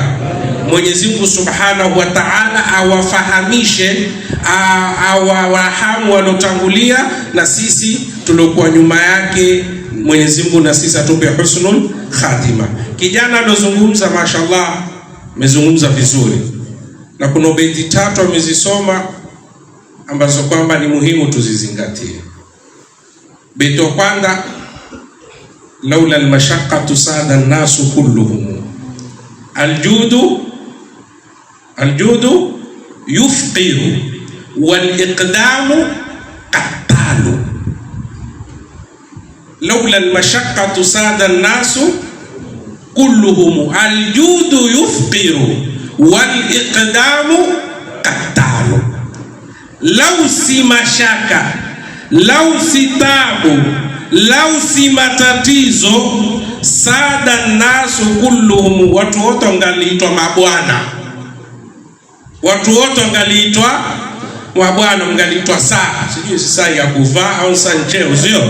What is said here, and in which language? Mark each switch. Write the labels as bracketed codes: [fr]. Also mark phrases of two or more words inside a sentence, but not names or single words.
[sw] Mwenyezi Mungu [ar] سبحانه وتعالى [sw] awafahamishe, awahamu walotangulia na sisi tuliokuwa nyuma yake. Mwenyezi Mungu na sisi atupe [ar] حسن الخاتمة. [sw] Kijana alozungumza, mashallah, amezungumza vizuri, na kuna beti 3 amezisoma ambazo kwamba ni muhimu tuzizingatie. Beti wa kwanza, [ar] لولا المشقة ساد الناس كلهم، الجود يفقر والإقدام قتال. لولا المشقة ساد الناس كلهم، الجود يفقر والإقدام قتال. [sw] Lau si mashaka, lau si tabu, lau si matatizo, [ar] ساد الناس كلهم, [sw] watu wote wangaliitwa mabwana. Watu wote wangaliitwa mabwana, mngaliitwa saa, sijui si saa ya kuvaa au saa ncheo, sio?